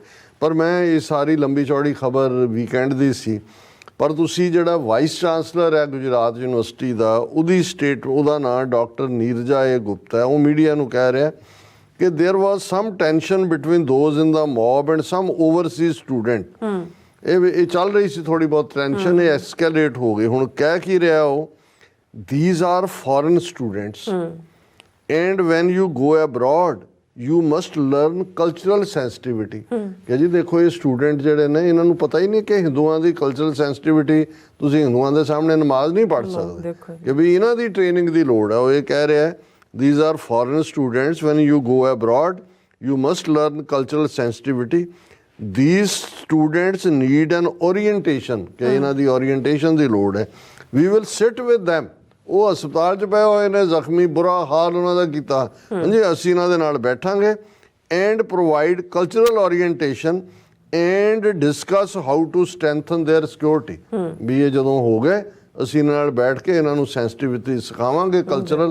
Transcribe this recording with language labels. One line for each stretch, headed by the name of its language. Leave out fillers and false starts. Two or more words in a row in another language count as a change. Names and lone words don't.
Punjabi: ਪਰ ਮੈਂ ਇਹ ਸਾਰੀ ਲੰਬੀ ਚੌੜੀ ਖਬਰ ਵੀਕਐਂਡ ਦੀ ਸੀ, ਪਰ ਤੁਸੀਂ ਜਿਹੜਾ
English: vice chancellor
Punjabi: ਹੈ ਗੁਜਰਾਤ ਯੂਨੀਵਰਸਿਟੀ ਦਾ ਉਹਦਾ ਨਾਂ ਡਾਕਟਰ ਨੀਰਜਾ ਗੁਪਤਾ ਹੈ, ਉਹ ਮੀਡੀਆ ਨੂੰ ਕਹਿ ਰਿਹਾ ਕਿ
English: there was some tension between those in the mob and some overseas student.
Punjabi: ਇਹ ਚੱਲ ਰਹੀ ਸੀ ਥੋੜ੍ਹੀ ਬਹੁਤ ਟੈਂਸ਼ਨ, ਇਹ ਐਸਕੇਲੇਟ ਹੋ ਗਈ। ਹੁਣ ਕਹਿ ਕੀ ਰਿਹਾ ਉਹ,
English: these are foreign students and when you go abroad you must learn cultural sensitivity।
Punjabi: ਕਿ ਜੀ ਦੇਖੋ ਇਹ ਸਟੂਡੈਂਟ ਜਿਹੜੇ ਨੇ ਇਹਨਾਂ ਨੂੰ ਪਤਾ ਹੀ ਨਹੀਂ ਕਿ ਹਿੰਦੂਆਂ ਦੀ
English: cultural sensitivity,
Punjabi: ਤੁਸੀਂ ਹਿੰਦੂਆਂ ਦੇ ਸਾਹਮਣੇ ਨਮਾਜ਼ ਨਹੀਂ ਪੜ੍ਹ ਸਕਦੇ ਕਿ ਵੀ ਇਹਨਾਂ ਦੀ ਟ੍ਰੇਨਿੰਗ ਦੀ ਲੋੜ ਹੈ। ਉਹ ਇਹ ਕਹਿ ਰਿਹਾ
English: these are foreign students when you go abroad you must learn cultural sensitivity, these students need an orientation
Punjabi: ਕਿ ਇਹਨਾਂ ਦੀ orientation ਦੀ ਲੋੜ ਹੈ।
English: we will sit with them,
Punjabi: ਉਹ ਹਸਪਤਾਲ 'ਚ ਪਏ ਹੋਏ ਨੇ ਜ਼ਖਮੀ, ਬੁਰਾ ਹਾਲ ਉਹਨਾਂ ਦਾ ਕੀਤਾ, ਹਾਂਜੀ ਅਸੀਂ ਇਹਨਾਂ ਦੇ ਨਾਲ ਬੈਠਾਂਗੇ
English: and provide cultural orientation and discuss how to strengthen their security.
Punjabi: ਵੀ ਇਹ ਜਦੋਂ ਹੋ ਗਏ ਅਸੀਂ ਇਹਨਾਂ ਨਾਲ ਬੈਠ ਕੇ ਇਹਨਾਂ ਨੂੰ ਸੈਂਸਿਟਿਵਿਟੀ ਸਿਖਾਵਾਂਗੇ ਕਲਚਰਲ।